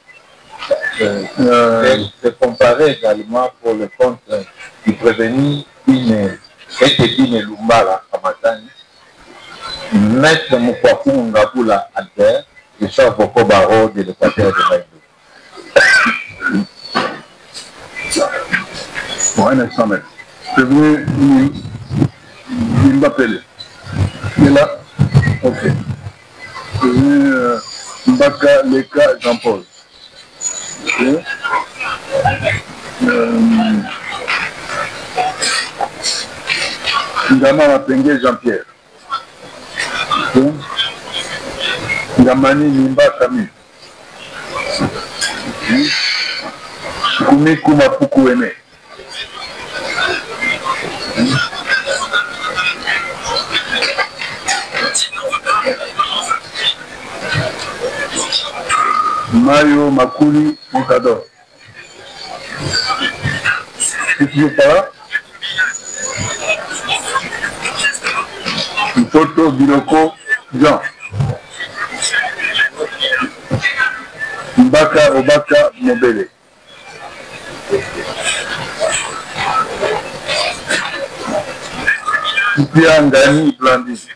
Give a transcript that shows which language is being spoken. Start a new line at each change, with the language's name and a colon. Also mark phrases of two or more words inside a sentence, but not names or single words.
French: C'est comparé également pour le compte du prévenu Etebini Lumbala Ramatani, maître Moukwaku Ngabula Albert, je suis avocat au barreau de l'Équateur de Maïdou. Bon, un instant, maître. Prévenu Mbapele. Il est là? Ok. Prévenu Mbaka Leka Jean-Paul. Ok. Ngama Mapenge Jean-Pierre. Ok. Ngamani Nimba Camille. Ok. Kumi Kumapuku Ene. Mario Makuli Moukador. C'est toujours pas là? Toto Biloko Jean. Mbaka Obaka Mobele. Pia Ngani Blandi.